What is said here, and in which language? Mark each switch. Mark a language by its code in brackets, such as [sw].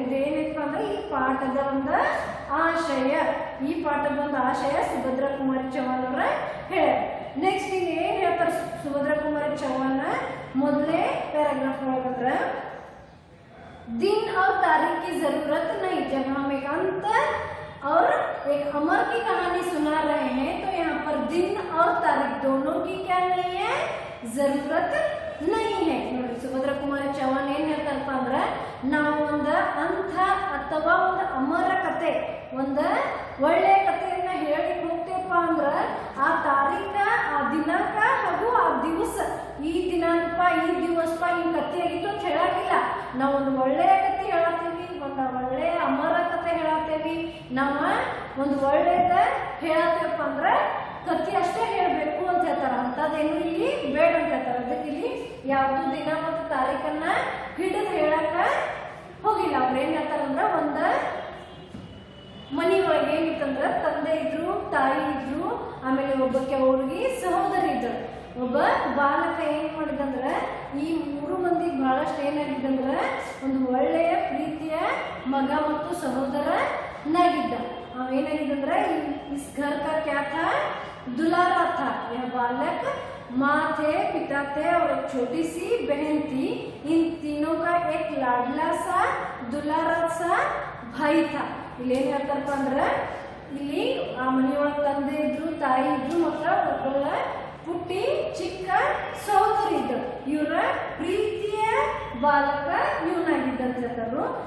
[kn] ಇದೇನಪ್ಪ ಅಂದ್ರೆ ಈ ಪಾಠದ ಒಂದು ಆಶಯ. ಈ ಪಾಠದ ಒಂದು ಆಶಯ ಸುಭದ್ರಾ ಕುಮಾರಿ ಚೌಹಾಣ್ ಅವರ ಹೇಳ. ನೆಕ್ಸ್ಟ್ ಇಲ್ಲಿ ಏನ್ ಹೇಳ್ತಾರೆ ಸುಭದ್ರಾ ಕುಮಾರಿ ಚೌಹಾಣ್ ಮೊದಲೇ पैराग्राफ ಒಳಗಂದ್ರ [hi] दिन और तारीख की जरूरत नहीं। जब हम एक अंत और एक अमर की कहानी सुना रहे हैं तो यहाँ पर दिन और तारीख दोनों की क्या नहीं है, जरूरत नहीं है. [kn] ನೋಡಿ ಸುಭದ್ರಾ ಕುಮಾರಿ ಚೌಹಾಣ್ ಏನ್ ಹೇಳ್ತಾರಪ್ಪ ಅಂದ್ರ ನಾವು ಒಂದು ಅಂಥ ಅಥವಾ ಒಂದು ಅಮರ ಕತೆ, ಒಂದು ಒಳ್ಳೆಯ ಕಥೆಯನ್ನ ಹೇಳಿ ಹೋಗ್ತೇವಪ್ಪ ಅಂದ್ರ ಆ ತಾರೀಖ, ಆ ದಿನಾಂಕ ಹಾಗೂ ಆ ದಿವಸ, ಈ ದಿನಾಂಕ ಈ ದಿವಸ ಈ ಕಥೆ ಆಗಿತ್ತು ಅಂತ ಹೇಳಾಗಿಲ್ಲ. ನಾವು ಒಂದು ಒಳ್ಳೆಯ ಕಥೆ ಹೇಳತ್ತೀವಿ, ಒಂದು ಒಳ್ಳೆಯ ಅಮರ ಕಥೆ ಹೇಳತ್ತೇವಿ, ನಾವು ಒಂದು ಒಳ್ಳೆಯದ ಹೇಳತ್ತೇವಪ್ಪ ಅಂದ್ರ ಕಥೆ ಅಷ್ಟೇ ಹೇಳಬೇಕು ಅಂತ ಹೇಳ್ತಾರ. ಅಂತದೇನು ಇಲ್ಲಿ ಬೇಡ ಅಂತ ಹೇಳ್ತಾರ. ಅದಕ್ಕೆ ಇಲ್ಲಿ ಯಾವ್ದು ದಿನ ಮತ್ತು ತಾರೀಖನ್ನ ಹಿಡಿದು ಹೇಳಕ ಹೋಗಿಲ್ಲ. ಅವ್ರು ಏನ್ ಹೇಳ್ತಾರಂದ್ರ ಒಂದ ಮನಿ ಒಳಗೆ ಏನಿತ್ತಂದ್ರ ತಂದೆ ಇದ್ರು, ತಾಯಿ ಇದ್ರು, ಆಮೇಲೆ ಒಬ್ಬಕ್ಕೆ ಹುಡುಗಿ ಸಹೋದರಿ ಇದ್ರು. ಒಬ್ಬ ಬಾಲಕ ಏನ್ ಮಾಡಿದಂದ್ರ ಈ 3 ಮಂದಿಗೆ ಬಹಳಷ್ಟು ಏನಾಗಿದ್ದಂದ್ರ ಒಂದು ಒಳ್ಳೆಯ ಪ್ರೀತಿಯ ಮಗ ಮತ್ತು ಸಹೋದರನಾಗಿದ್ದ. ಅವೇನಾಗಿದ್ದಂದ್ರ [hi] इस घर का क्या था, दुलारा था. यह बालक माँ थे, पिता थे और एक छोटी सी बहन थी. इन तीनों का एक लाडला सा दुलारा सा भाई था. [kn] ಇಲ್ಲಿ ಏನ್ ಹೇಳ್ತಾರಪ್ಪ ಅಂದ್ರ ಇಲ್ಲಿ ಆ ಮನೆಯೊಳಗೆ ತಂದೆ ಇದ್ರು, ತಾಯಿ ಇದ್ರು, ಮತ್ತು ಒಬ್ಬ ಪುಟ್ಟಿ ಚಿಕ್ಕ ಸಹೋದರಿ ಇದ್ರು. ಇವರ ಪ್ರೀತಿಯ ಬಾಲಕ ಇವನಾಗಿದ್ದಂತ ಹೇಳ್ತಾರು.